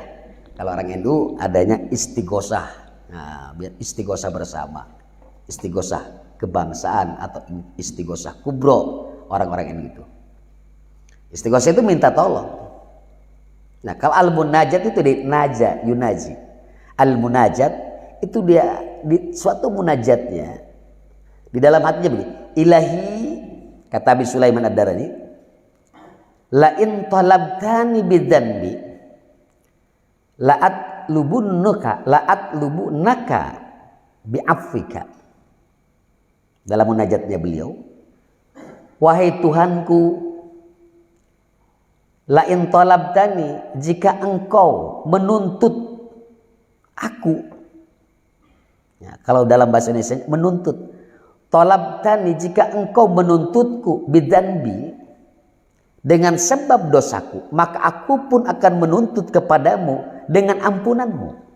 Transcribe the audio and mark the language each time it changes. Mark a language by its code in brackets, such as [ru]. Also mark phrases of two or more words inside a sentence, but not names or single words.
[id] Kalau orang NU adanya istighosah. Nah, biar istighosah bersama, istighosah kebangsaan atau istighosah kubro, orang-orang NU itu. Istighosah itu minta tolong. Nah, kalau al-munajat itu di naja, yunaji. Al-munajat itu dia di suatu munajatnya, di dalam hatinya begini, ilahi, kata Abi Sulaiman Ad-Darani, [ar] لئن طالبتني بذنبي لأطالبنك بعفوك. [id] Dalam munajatnya beliau, wahai Tuhanku, [ar] لئن طالبتني, [id] jika engkau menuntut aku. Ya, kalau dalam bahasa Indonesia menuntut, talabtani, jika engkau menuntutku bidzanbi, dengan sebab dosaku, maka aku pun akan menuntut kepadamu dengan ampunanmu.